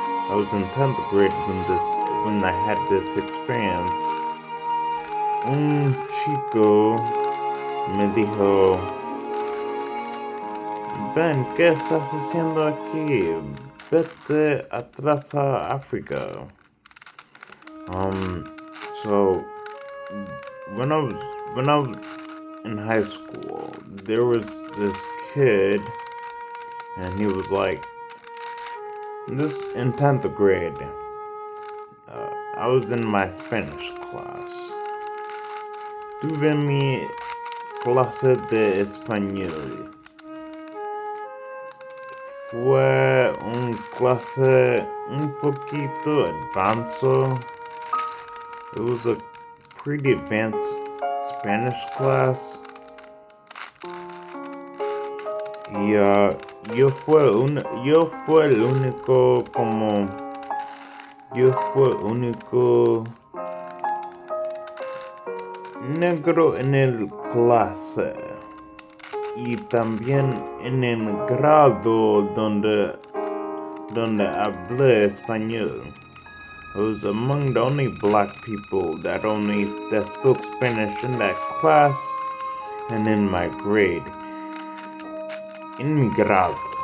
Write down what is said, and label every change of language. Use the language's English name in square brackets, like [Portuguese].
[English] I was in 10th grade when I had this experience. [Spanish] Un chico me dijo, Ben, ¿qué estás haciendo aquí? Vete atrás a África. [English] So when I was in high school, there was this kid, and he was like, this in 10th grade. I was in my Spanish class. [Spanish] Tuve mi clase de español. Fue una clase un poquito [English] advanced. It was a pretty advanced Spanish class. [Spanish] Y yo fue el único negro en el clase, y también en el grado donde hablé español. [English] I was among the only black people that spoke Spanish in that class and in my grade. [Spanish] En mi grado.